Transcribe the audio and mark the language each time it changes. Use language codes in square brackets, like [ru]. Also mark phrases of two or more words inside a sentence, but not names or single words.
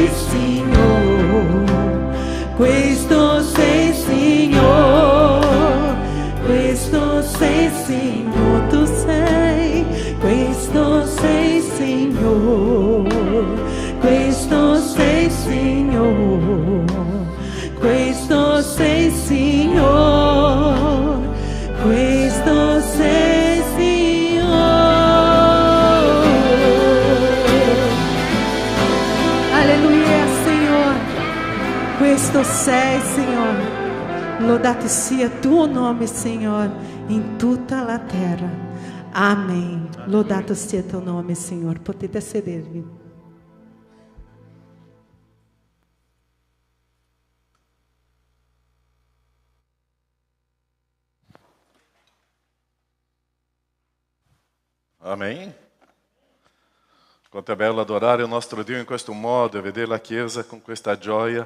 [it] Signore, questo sei Signore, questo sei Signore, tu sei, questo sei Signore, questo sei Signore, questo sei Signore, questo sei Signore. Alleluia, Signore, questo sei, Signore. Lodato sia tuo nome, Signore, in tutta la terra. [pt] Amém. [it] Lodato sia [pt] teu nome, Senhor. [it] Potete sedervi. Amém? Quanto è bello adorare il nostro Dio in questo modo e vedere la Chiesa con questa gioia.